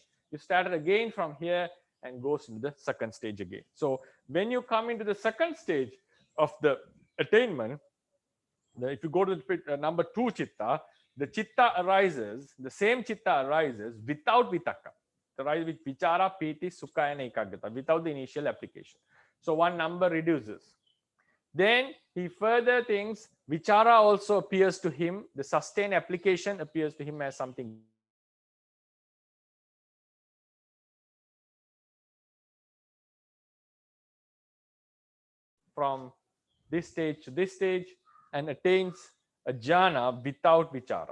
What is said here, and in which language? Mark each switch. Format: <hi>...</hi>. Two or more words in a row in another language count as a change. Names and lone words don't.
<en>You started again from here and goes into the second stage again. So when you come into the second stage of the attainment, if you go to the number 2 chitta, the same chitta arises without vitakka. It arises with</en> <pi>vichara, piti, sukha</pi> <en>and ekagata, without the initial application. So one number reduces. Then he further thinks vichara also appears to him, the sustained application appears to him as something from this stage to this stage and attains a jhana without vichara.</en>